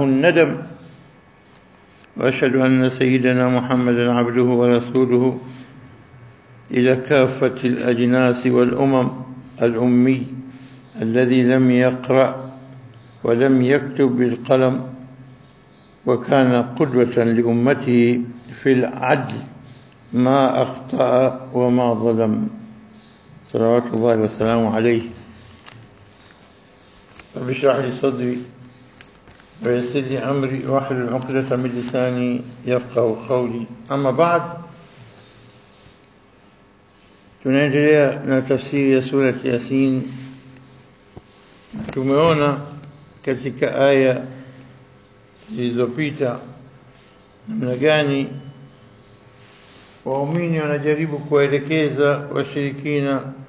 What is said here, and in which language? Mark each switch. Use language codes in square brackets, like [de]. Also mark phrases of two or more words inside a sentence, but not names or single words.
[ar] الندم وأشهد أن سيدنا محمدا عبده ورسوله إلى كافة الأجناس والأمم الأمي الذي لم يقرأ ولم يكتب بالقلم وكان قدوة لأمته في العدل ما أخطأ وما ظلم صلوات الله وسلامه عليه رب اشرح لي صدري ويسر لي أمري واحلل عقدة من لساني يفقهوا قولي أما بعد [sw] tunaendelea na tafsiri ya surati Yasin. Tumeona katika aya zilizopita namna gani waumini wanajaribu kuwaelekeza washirikina